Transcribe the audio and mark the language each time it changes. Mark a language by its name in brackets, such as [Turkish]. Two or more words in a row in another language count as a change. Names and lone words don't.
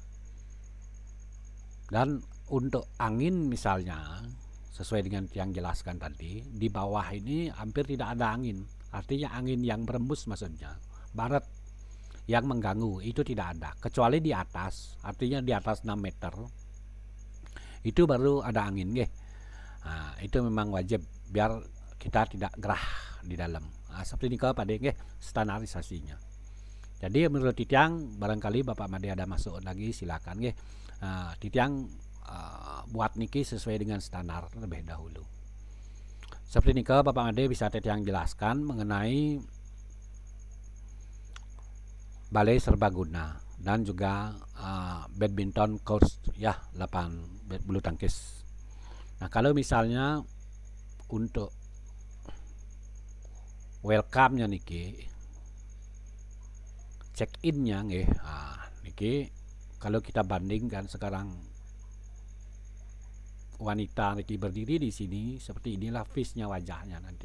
[Indonesian] Dan untuk angin misalnya sesuai dengan yang jelaskan tadi, di bawah ini hampir tidak ada angin, artinya angin yang berembus maksudnya barat yang mengganggu itu tidak ada, kecuali di atas, artinya di atas 6 meter itu baru ada angin itu memang wajib biar kita tidak gerah di dalam. Seperti ini Pak Deng standarisasinya. Jadi menurut Titiang, barangkali Bapak Made ada masuk lagi silakan Titiang buat niki sesuai dengan standar terlebih dahulu. Seperti ini Bapak Made bisa Titiang jelaskan mengenai balai serbaguna dan juga [English] badminton court [Indonesian] ya, lapangan bulu tangkis. Nah, kalau misalnya untuk welcome-nya niki, [English] check in- [Indonesian] nya niki kalau kita bandingkan sekarang wanita niki berdiri di sini seperti inilah face-nya, wajahnya nanti.